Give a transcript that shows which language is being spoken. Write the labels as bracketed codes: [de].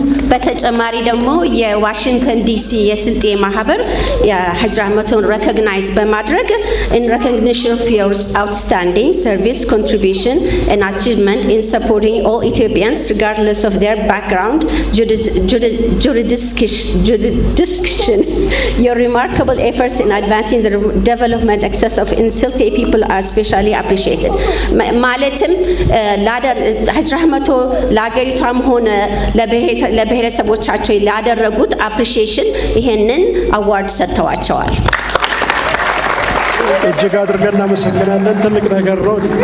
[am] በተጨማሪ ደግሞ የዋሽንግተን ዲሲ የስልጤ ማህበር የሀጂ ራህመቶን ሬኮግናይዝ በማድረግ [en] in recognition of your outstanding service contribution and achievement in supporting all Ethiopians regardless of their background, jurisdiction. Your remarkable efforts in advancing the development access of Insulte people are especially appreciated. [am] ማለትም ሀጂ ራህመቶ ለሀገሪቷም ሆነ ለብሔረሰቦቻቸው ላደረጉት አፕሪሺዬሽን ይሄንን አዋርድ ሰጥተዋቸዋል። እጅግ አድርገን እናመሰግናለን። ትልቅ ነገር ነው።